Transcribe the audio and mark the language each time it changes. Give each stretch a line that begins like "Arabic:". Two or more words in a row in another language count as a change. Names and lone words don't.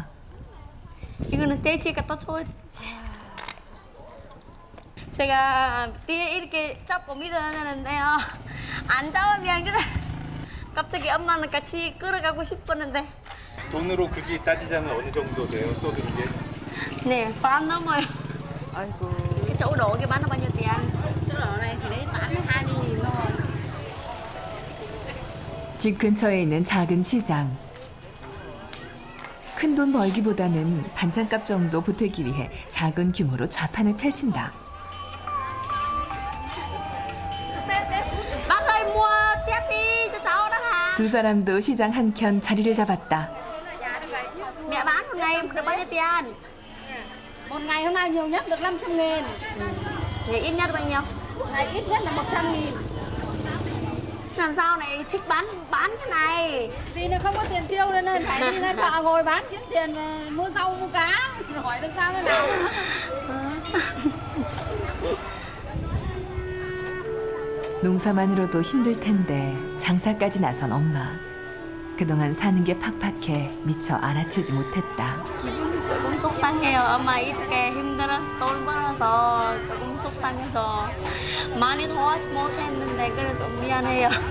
Korean: 이거는 떼지 갖다 줘야지. 제가 뒤에 이렇게 잡고 믿어야 되는데요. 안 잡으면 그래. 갑자기 엄마는 같이 끌어가고 싶었는데. 돈으로 굳이 따지자면 어느 정도 돼요? 쏘드는 게? 네, 반 넘어요. 아이고.
Vietnamese: cái chỗ đổ kia bán nó bao nhiêu tiền? Chỗ đổ này thì đấy bán 20.000 thôi.
Korean: 집 근처에 있는 작은 시장. 큰 돈 벌기보다는 반찬값 정도 보태기 위해 작은 규모로 좌판을 펼친다.
Vietnamese: Bác ơi mua tép đi cho cháu đó hả?
Korean: 두 사람도 시장 한켠 자리를 잡았다.
Vietnamese: Mẹ bán một ngày được bao nhiêu tiền? Một ngày hôm nay nhiều nhất được 500.000. Ngày ít nhất bao nhiêu? Ngày ít nhất là 100.000. Làm sao này thích bán cái này? Vì nó không có tiền tiêu nên phải đi ra chợ ngồi bán kiếm tiền mà mua rau mua cá. Hỏi được sao nó làm nữa.
Korean: 농사만으로도 힘들 텐데 장사까지 나선 엄마. 그동안 사는 게 팍팍해 미처 알아채지 못했다. 조금 속상해요. 엄마 이렇게 힘들어서 돈 벌어서 조금 속상해서 많이 도와주지 못했는데 그래서 미안해요.